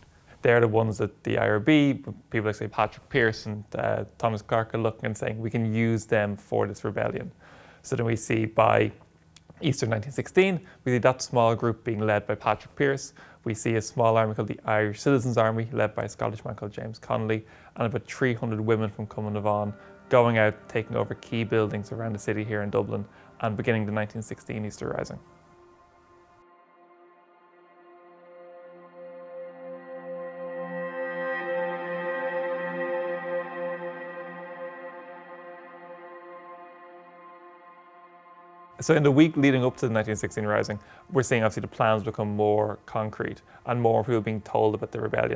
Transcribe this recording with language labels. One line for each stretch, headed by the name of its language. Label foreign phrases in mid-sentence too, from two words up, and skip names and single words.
English: They're the ones that the IRB, people like say Patrick Pearse and Thomas Clark are looking and saying we can use them for this rebellion. So then we see by Easter 1916, we see that small group being led by Patrick Pearse. We see a small army called the Irish Citizens Army, led by a Scottish man called James Connolly, and about 300 women from Cumann na bHan going out, taking over key buildings around the city here in Dublin, and beginning the 1916 Easter Rising. So in the week leading up to the 1916 Rising, we're seeing obviously the plans become more concrete and more people being told about the rebellion.